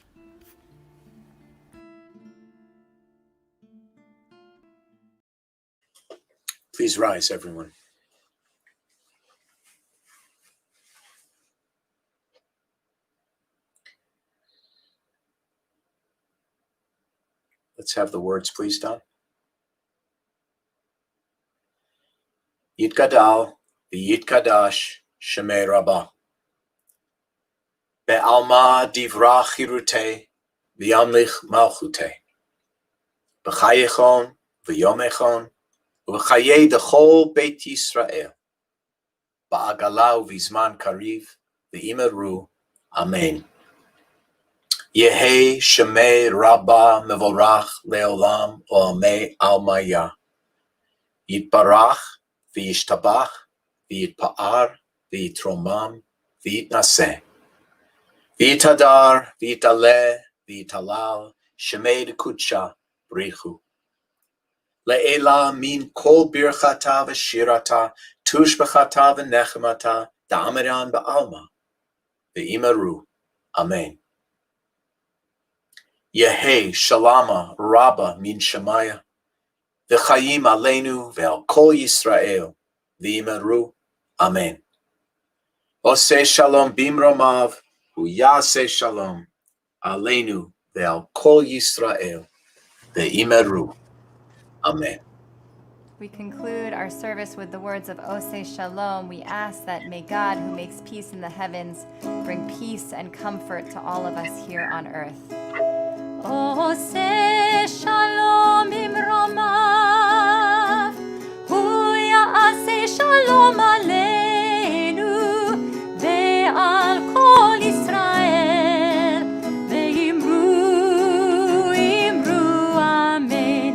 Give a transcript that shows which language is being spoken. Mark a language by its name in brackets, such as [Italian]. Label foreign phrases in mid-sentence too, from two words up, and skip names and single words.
[English] Please rise, everyone. Let's have the words, please, Don. [Aramaic] יתגדל ויתקדש שמה רבא. בעלמא די ברא כרעותה וימליך מלכותה. בחייכון וביומיכון ובחיי דכל בית ישראל. בעגלא ובזמן קריב ואמרו. Amen. יהא שמה רבא מברך לעלם ולעלמי עלמיא. יתברך וישתבח ויתפאר ויתרומם ויתנשא. ויתהדר ויתעלה ויתהלל שמה דקודשא בריך הוא. לעלא מן כל ברכתא ושירתא תשבחתא ונחמתא דאמירן בעלמא ואמרו אמן. יהא שלמא רבא מן שמיא וחיים עלינו ועל כל ישראל ואמרו. Amen. [Hebrew] עושה שלום במרומיו ויעשה שלום עלינו ועל כל ישראל ואמרו. Amen. [English] We conclude our service with the words of Oseh Shalom. We ask that may God, who makes peace in the heavens, bring peace and comfort to all of us here on earth. [Hebrew] עושה שלום במרומיו הוא יעשה שלום עלינו ועל כל ישראל ואמרו אמרו אמן.